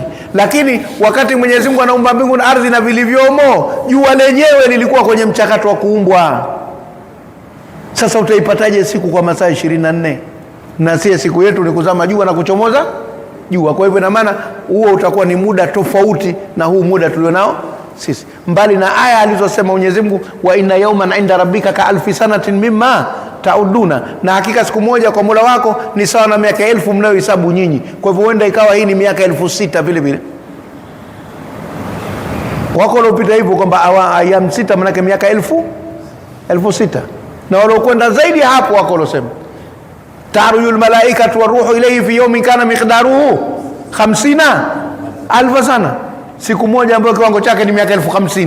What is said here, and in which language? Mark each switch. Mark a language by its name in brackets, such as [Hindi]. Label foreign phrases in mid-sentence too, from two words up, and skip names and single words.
[Swahili] Lakini wakati Mwenyezi Mungu anaumba mbingu na ardhi na vilivyomo, jua lenyewe lilikuwa kwenye mchakato wa kuumbwa. Sasa utaipataje siku kwa masaa 24? Na siku yetu ni kuzama jua na kuchomoza jua. Kwa hivyo ina maana huo utakuwa ni muda tofauti na huu muda tulionao sisi. Mbali na aya alizosema Mwenyezi Mungu, [Arabic] وإن يوما عند ربك كألف سنة مما تعدون, [Swahili] na hakika siku moja kwa Mola wako ni sawa na miaka 1000 mnayohesabu nyinyi. Kwa hivyo huenda ikawa hii ni miaka 6000 vile vile. Wako waliopita hivyo kwamba ayam 6 maana miaka 1000, na waliokwenda zaidi hapo wako waliosema [Arabic] تعرج الملائكة والروح إليه في يوم كان مقداره 50,000 سنة, [Swahili] siku moja ambayo kiwango chake ni miaka 50,000.